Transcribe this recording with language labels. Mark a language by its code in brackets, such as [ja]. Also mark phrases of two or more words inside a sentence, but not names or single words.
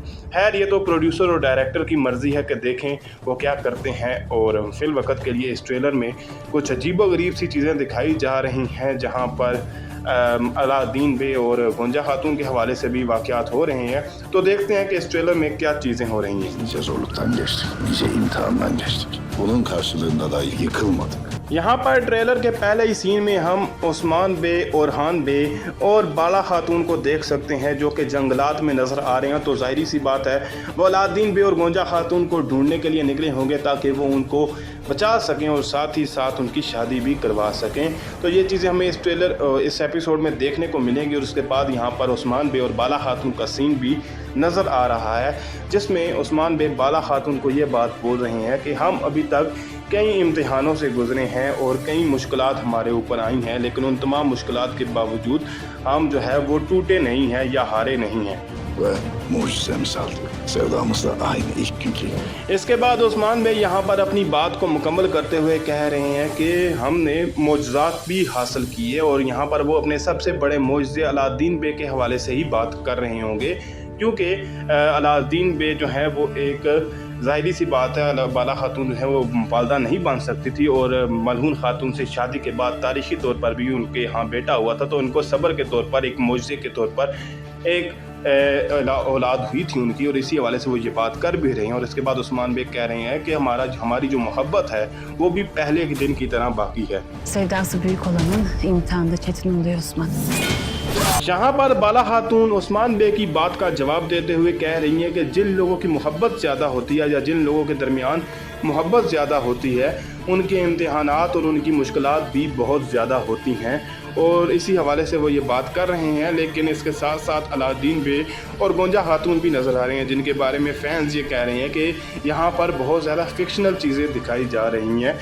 [ur] خیر یہ تو پروڈیوسر اور ڈائریکٹر کی مرضی ہے کہ دیکھیں وہ کیا کرتے ہیں. اور فی الوقت کے لیے اس ٹریلر میں کچھ عجیب و غریب سی چیزیں دکھائی جا رہی ہیں، جہاں پر علاؤالدین بے اور گونجا خاتون کے حوالے سے بھی واقعات ہو رہے ہیں. تو دیکھتے ہیں کہ اس ٹریلر میں کیا چیزیں ہو رہی ہیں. [tr] Nice zorluktan geçtik, nice imtihandan geçtik. Bunun karşılığında da yıkılmadık. [ur] یہاں پر ٹریلر کے پہلے ہی سین میں ہم عثمان بے، اورحان بے اور بالا خاتون کو دیکھ سکتے ہیں جو کہ جنگلات میں نظر آ رہے ہیں. تو ظاہر سی بات ہے وہ علاؤالدین بے اور گونجا خاتون کو ڈھونڈنے کے لیے نکلے ہوں گے تاکہ وہ ان کو بچا سکیں اور ساتھ ہی ساتھ ان کی شادی بھی کروا سکیں. تو یہ چیزیں ہمیں اس ایپیسوڈ میں دیکھنے کو ملیں گی. اور اس کے بعد یہاں پر عثمان بے اور بالا خاتون کا سین بھی نظر آ رہا ہے، جس میں عثمان بے بالا خاتون کو یہ بات بول رہے ہیں کہ ہم ابھی تک کئی امتحانوں سے گزرے ہیں اور کئی مشکلات ہمارے اوپر آئی ہیں، لیکن ان تمام مشکلات کے باوجود ہم جو ہے وہ ٹوٹے نہیں ہیں یا ہارے نہیں ہیں. [tr] Ve mucizemiz aldı. Sevdamız da aynı ilk günkü. [ur] اس کے بعد عثمان بے یہاں پر اپنی بات کو مکمل کرتے ہوئے کہہ رہے ہیں کہ ہم نے معجزات بھی حاصل کیے اور یہاں پر وہ اپنے سب سے بڑے معجزے علاؤالدین بے کے حوالے سے ہی بات کر رہے ہوں گے، کیونکہ علاؤالدین بے جو ہے وہ ایک ظاہری سی بات ہے بالا خاتون جو ہے وہ والدہ نہیں بن سکتی تھی اور ملحون خاتون سے شادی کے بعد تاریخی طور پر بھی ان کے یہاں بیٹا ہوا تھا. تو ان کو صبر کے طور پر ایک معجزے کے طور پر ایک اولاد ہوئی تھی ان کی اور اسی حوالے سے وہ یہ بات کر بھی رہے ہیں. اور اس کے بعد عثمان بے کہہ رہے ہیں کہ ہماری جو محبت ہے وہ بھی پہلے کے دن کی طرح باقی ہے. [tr] Sevdası büyük olanın imtihanı da çetin oluyor Osman. [ur] یہاں پر بالا خاتون عثمان بے کی بات کا جواب دیتے ہوئے کہہ رہی ہیں کہ جن لوگوں کی محبت زیادہ ہوتی ہے یا جن لوگوں کے درمیان محبت زیادہ ہوتی ہے ان کے امتحانات اور ان کی مشکلات بھی بہت زیادہ ہوتی ہیں. اور اسی حوالے سے وہ یہ بات کر رہے ہیں۔ لیکن اس کے ساتھ ساتھ علاؤالدین بے اور گونجا خاتون بھی نظر آ رہے ہیں، جن کے بارے میں فینز یہ کہہ رہے ہیں کہ یہاں پر بہت زیادہ فکشنل چیزیں دکھائی جا رہی ہیں.